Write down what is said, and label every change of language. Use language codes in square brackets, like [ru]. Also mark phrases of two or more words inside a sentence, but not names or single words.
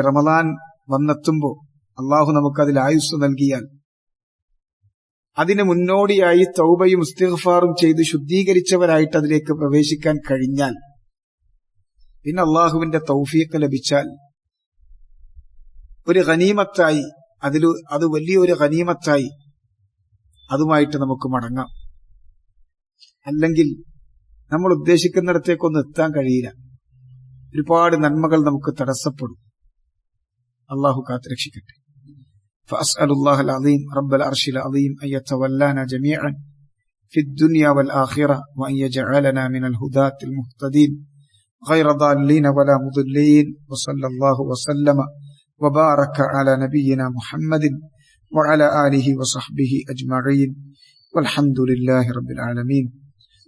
[ml] റമദാൻ വന്നെത്തുമ്പോ അള്ളാഹു നമുക്കതിൽ ആയുസ് നൽകിയാൽ അതിന് മുന്നോടിയായി തൗബയും ഇസ്തിഗ്ഫാറും ചെയ്ത് ശുദ്ധീകരിച്ചവരായിട്ട് അതിലേക്ക് പ്രവേശിക്കാൻ കഴിഞ്ഞാൽ, പിന്നെ അള്ളാഹുവിന്റെ തൗഫീഖ് ലഭിച്ചാൽ ഒരു ഗനീമത്തായി, അത് വലിയൊരു ഗനീമത്തായി അതുമായിട്ട് നമുക്ക് മടങ്ങാം. അല്ലെങ്കിൽ നമ്മൾ ഉദ്ദേശിക്കുന്നിടത്തേക്കൊന്നും എത്താൻ കഴിയില്ല. ഒരുപാട് നന്മകൾ നമുക്ക് തടസ്സപ്പെടും. അള്ളാഹു കാത്തുരക്ഷിക്കട്ടെ. [ar] فأسأل الله العظيم رب العرش العظيم أن يتولانا جميعا في الدنيا والآخرة وأن يجعلنا من الهداة المهتدين غير ضالين ولا مضلين. وصلى الله وسلم وبارك على نبينا محمد وعلى آله وصحبه أجمعين والحمد لله رب العالمين.